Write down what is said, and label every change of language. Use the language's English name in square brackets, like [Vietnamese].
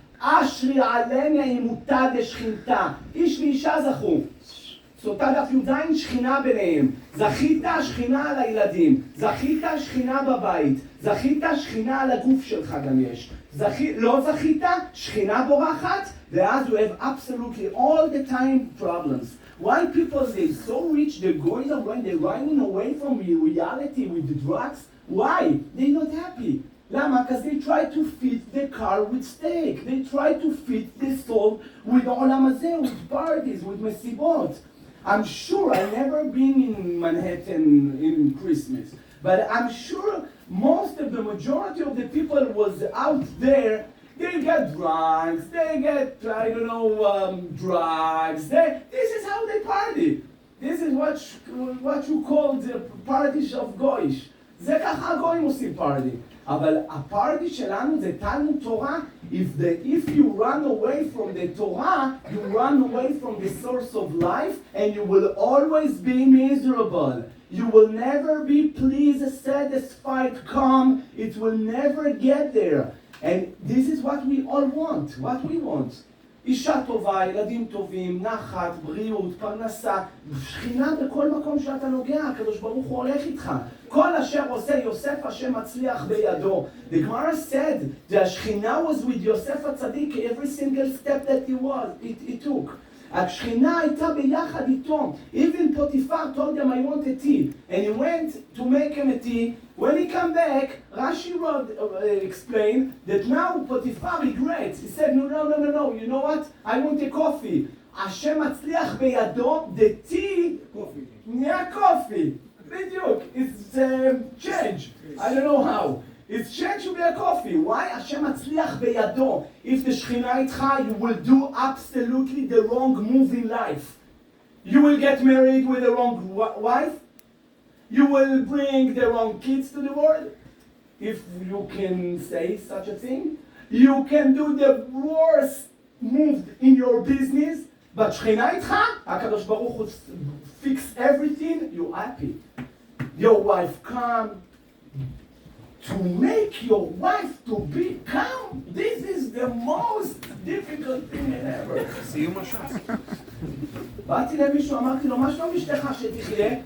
[Hebrew] אשרי עלני אימותא דשכינתא. איש ואישה זכו. סוטה דף י"ז, שכינה ביניהם. זכית שכינה על הילדים, זכית שכינה בבית, זכית שכינה על הגוף שלך גם יש. לא זכית, שכינה בורחת, ואז [English] you have absolutely all the time problems. Why people they so rich, they're going away, they're running away from reality with the drugs? Why? They're not happy. [Hebrew] למה? [English] Because they try to fit the car with steak. They try to fit the soul with עולם הזה, with parties, with מסיבות. I'm sure I've never been in Manhattan in Christmas, but I'm sure most of the majority of the people was out there. They get drugs, they get, I don't know, drugs. This is how they party. This is what you call the party of goyish. [Hebrew] זה ככה הגויים עושים party. אבל הפארטי שלנו זה תלמוד תורה. [English] If you run away from the Torah, you run away from the source of life, and you will always be miserable. You will never be pleased, satisfied, calm. It will never get there. And this is what we all want. What we want. [Hebrew] אישה טובה, ילדים טובים, נחת, בריאות, פרנסה, שכינה בכל מקום שאתה נוגע, הקדוש ברוך הוא הולך איתך. כל אשר עושה יוסף השם מצליח בידו. [English] The Gemara said that Shekhinah was with Yosef HaTzadik every single step that he took. [Hebrew] השכינה הייתה ביחד איתו. [English] Even Potiphar told him, I want a tea. And he went to make him a tea. When he came back, Rashi explained that now Potiphar regrets. He said, no. You know what? I want a coffee. [Hebrew] השם מצליח בידו, [English] the tea, [Hebrew] נהיה coffee. [English] בדיוק. It's change. I don't know how. It's change to be a coffee. Why? [Hebrew] השם מצליח בידו. [English] If the [Hebrew] שכינה איתך, [English] you will do absolutely the wrong move in life. You will get married with the wrong wife. You will bring the wrong kids to the world. If you can say such a thing. You can do the worst move in your business. But [Hebrew] שכינה איתך, [English] הקדוש ברוך הוא fix everything, you're happy. Your wife come. To make your wife to be calm, this is the most difficult thing ever. [Hebrew] סיום הש"ס. באתי למישהו, אמרתי לו, מה שלום אשתך שתחיה?